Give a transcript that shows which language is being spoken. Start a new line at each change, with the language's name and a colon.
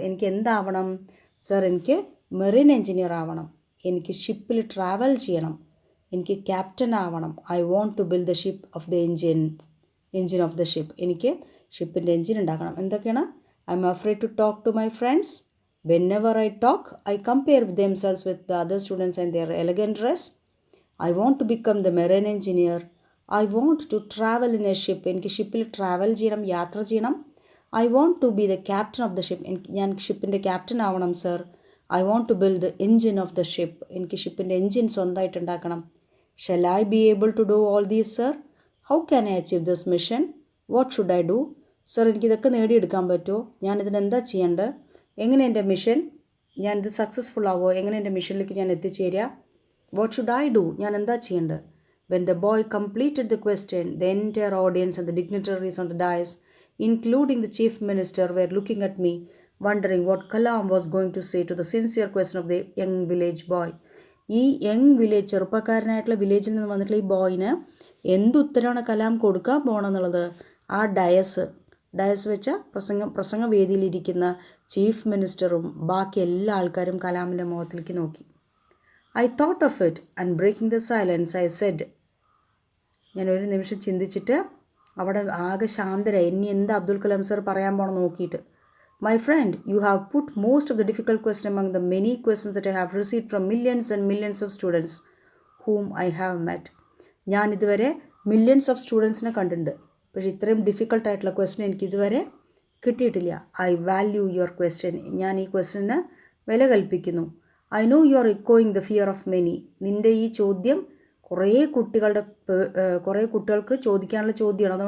Malayalam: എനിക്ക് എന്താവണം? സർ, എനിക്ക് marine engineer ആവണം. എനിക്ക് ഷിപ്പിൽ ട്രാവൽ ചെയ്യണം. എനിക്ക് ക്യാപ്റ്റൻ ആവണം.
English: I want to build the ship of the engine of the ship.
Malayalam: എനിക്ക് ഷിപ്പിൻ്റെ എൻജിൻ ഉണ്ടാക്കണം. എന്തൊക്കെയാണ്?
English: I am afraid to talk to my friends. Whenever I talk, I compare themselves with the other students and their elegant dress. I want to become the marine engineer. I want to travel in a ship.
Malayalam: എനിക്ക് ഷിപ്പിൽ travel ചെയ്യണം, യാത്ര ചെയ്യണം.
English: I want to be the captain of the ship.
Malayalam: ഞാൻ ഷിപ്പിൻ്റെ captain ആവണം sir.
English: I want to build the engine of the ship.
Malayalam: എനിക്ക് ഷിപ്പിൻ്റെ engine സ്വന്തമായിട്ട് ഉണ്ടാക്കണം.
English: Shall I be able to do all these, sir? How can I achieve this mission? What should I do?
Malayalam: Sir എനിക്കിതൊക്കെ നേടിയെടുക്കാൻ പറ്റുമോ? ഞാനിതിനെന്താ ചെയ്യേണ്ടത്? എങ്ങനെ എൻ്റെ mission, ഞാനിത് successful ആവുമോ? എങ്ങനെ എൻ്റെ മിഷനിലേക്ക് ഞാൻ എത്തിച്ചേരുക?
English: What should I do?
Malayalam: ഞാൻ എന്താ ചെയ്യേണ്ടത്?
English: When the boy completed the question, the entire audience and the dignitaries on the dais, including the chief minister, were looking at me, wondering what Kalam was going to say to the sincere question of the young village boy.
Malayalam: ഈ young village, ചെറുപ്പക്കാരനായിട്ടുള്ള വില്ലേജിൽ നിന്ന് വന്നിട്ടുള്ള ഈ ബോയിന് എന്തുത്തരമാണ് കലാം കൊടുക്കാൻ പോകണമെന്നുള്ളത് ആ Diaz വെച്ച പ്രസംഗവേദിയിലിരിക്കുന്ന chief മിനിസ്റ്ററും ബാക്കി എല്ലാ ആൾക്കാരും കലാമിൻ്റെ മുഖത്തിലേക്ക് നോക്കി.
English: I thought of it and breaking the silence I said,
Malayalam: ഞാൻ ഒരു നിമിഷം ചിന്തിച്ചിട്ട് അവിടെ ആകെ ശാന്തരായി. ഇനി എന്താ അബ്ദുൽ കലാം സർ പറയാൻ പോകണം നോക്കിയിട്ട്.
English: My friend, you have put most of the difficult question among the many questions that I have received from millions and millions of students whom I have met.
Malayalam: ഞാൻ ഇതുവരെ മില്യൺസ് ഓഫ് സ്റ്റുഡൻസിനെ കണ്ടിട്ടുണ്ട്, പക്ഷേ ഇത്രയും ഡിഫിക്കൽട്ടായിട്ടുള്ള question എനിക്കിതുവരെ കിട്ടിയിട്ടില്ല.
English: I value your question.
Malayalam: ഞാൻ ഈ ക്വസ്റ്റന് വില കൽപ്പിക്കുന്നു.
English: I know you are എക്കോയിങ് the fear of many.
Malayalam: നിൻ്റെ ഈ ചോദ്യം കുറേ കുട്ടികൾക്ക് ചോദിക്കാനുള്ള ചോദ്യമാണ്.